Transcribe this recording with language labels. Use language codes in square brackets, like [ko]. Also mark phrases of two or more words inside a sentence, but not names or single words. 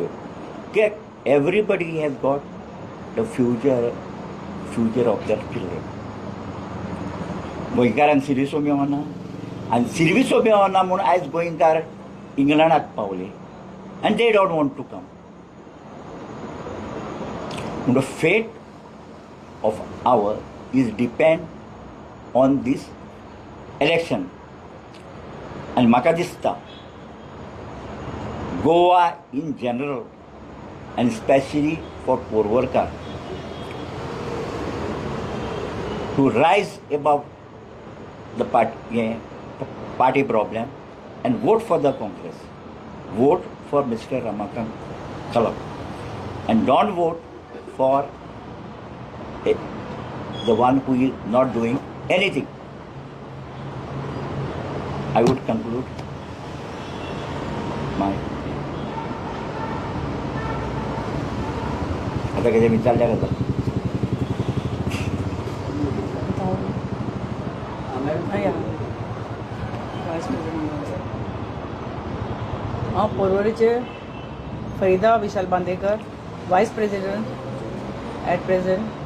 [en] कित्याक everybody has got the future of their children. [kok] गोंयकारांक सिरियसो मेळना आनी सिर्विसो मेळना म्हूण आयज गोंयकार इंग्लंडाक पावले आनी [en] they don't want to come. म्हूण the fate of our is depend on this election. [kok] आनी म्हाका दिसता [en] Goa in general and especially for Porvarkar to rise above the party problem and vote for the Congress. Vote for Mr. Ramakant Khalap and don't vote for the one who is not doing anything. I would conclude my [kok] आता कितें विचारल्या जाता. हांव पर्वरीचे फैदा विशाल बांदेकर, [en] vice president at present.